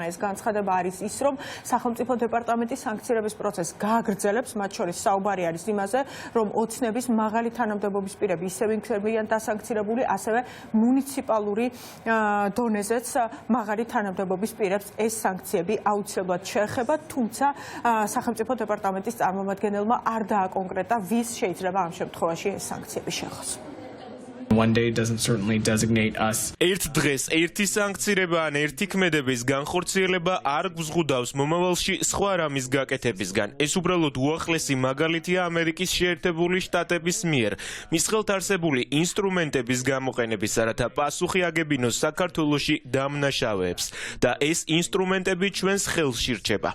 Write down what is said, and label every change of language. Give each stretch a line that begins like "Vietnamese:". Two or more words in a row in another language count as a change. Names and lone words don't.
Georgian: ეს განცხადება არის ის, რომ სახელმწიფო დეპარტამენტი სანქცირების პროცესს გააგრძელებს, მათ შორის საუბარი არის იმაზე, რომ ოცნების მაღალი თანამდებობის პირები ისევ იქნებიან დასანქცირებული, ასევე მუნიციპალური დონეზეც მაღალი თანამდებობის პირებს ეს სანქციები აუცილებლად შეეხება, თუმცა სახელმწიფო დეპარტამენტის წარმომადგენელმა არ დააკონკრეტა, ვის შეიძლება ამ შემთხვევაში ეს სანქციები შეეხოს.
English: One day doesn't certainly designate us.
Georgian: ერთ დღეს ერთი სანქცირება ან ერთი ქმედების განხორციელება არ გვზღუდავს მომავალში სხვა რამის გაკეთებისგან. ეს უბრალოდ უახლესი მაგალითია ამერიკის შეერთებული შტატების მიერ მის ხელთ არსებული ინსტრუმენტების გამოყენებისა, რათა პასუხი აგებინოს საქართველოში დამნაშავეებს და ეს ინსტრუმენტები ჩვენს ხელში რჩება.